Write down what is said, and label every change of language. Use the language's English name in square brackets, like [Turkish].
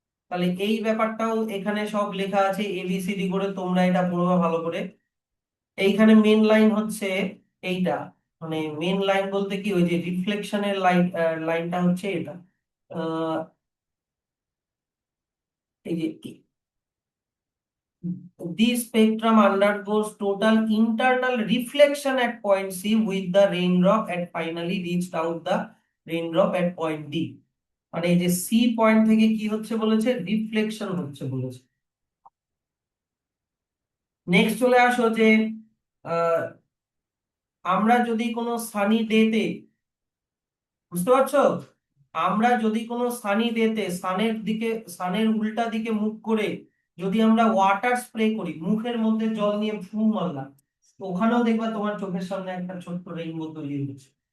[Bangla] তাহলে এই ব্যাপারটাও এখানে সব লেখা আছে এবিসিডি করে, তোমরা এটা পড়বা ভালো করে। এইখানে মেন লাইন হচ্ছে এইটা, মানে মেন লাইন বলতে কি, ওই যে রিফ্লেকশনের লাইন, লাইনটা হচ্ছে এটা। [English] আহ, [Bangla] এই যে [English] the spectrum undergoes total internal reflection at point C with the raindrop and finally reached out the raindrop at point D। [Bangla] মানে এই যে সি পয়েন্ট থেকে কি হচ্ছে বলেছে, রিফ্লেকশন হচ্ছে বলেছে। নেক্সট চলে আসো যে আহ, আমরা যদি কোনো সানি ডেতে, বুঝতে পারছো, আমরা যদি কোনো সানি ডেতে সানের দিকে, সানের উল্টা দিকে মুখ করে যদি আমরা ওয়াটার স্প্রে করি, মুখের মধ্যে জল নিয়ে ফু মারলাম, তো ওখানেও দেখবা তোমার চোখের সামনে একটা ছোট্ট রেইনবো তৈরি হচ্ছে।